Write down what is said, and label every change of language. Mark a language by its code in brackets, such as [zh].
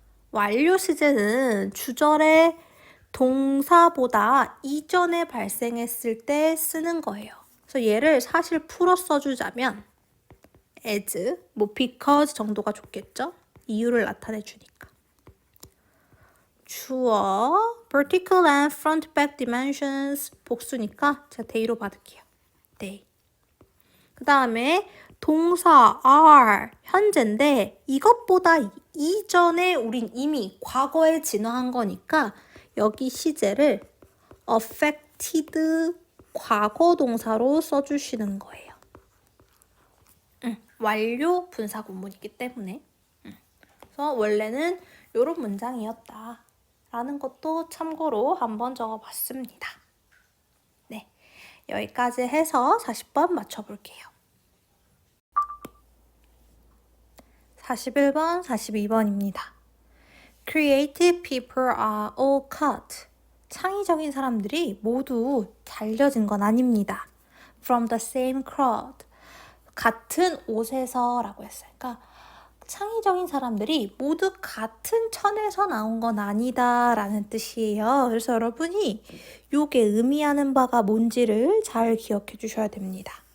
[ko] 완료 시제는 주절의 동사보다 이전에 발생했을 때 쓰는 거예요. 그래서 얘를 사실 풀어 써주자면 as, because 정도가 좋겠죠? 이유를 나타내 주니까. 주어, [en] vertical and front back dimensions [ko] 복수니까 제가 they로 받을게요. [en] they. [ko] 그 다음에 동사 are 현재인데 이것보다 이전에 우린 이미 과거에 진화한 거니까 여기 시제를 affected 과거 동사로 써주시는 거예요. 완료 분사 구문이기 때문에. 그래서 원래는 이런 문장이었다 라는 것도 참고로 한번 적어봤습니다. 네, 여기까지 해서 40번 맞춰볼게요. 41번, 42번입니다. [en] Creative people are all cut. [ko] 창의적인 사람들이 모두 잘려진 건 아닙니다. [en] From the same cloth. [ko] 같은 옷에서 라고 했어요. 그러니까 창의적인 사람들이 모두 같은 천에서 나온 건 아니다 라는 뜻이에요. 그래서 여러분이 이게 의미하는 바가 뭔지를 잘 기억해 주셔야 됩니다.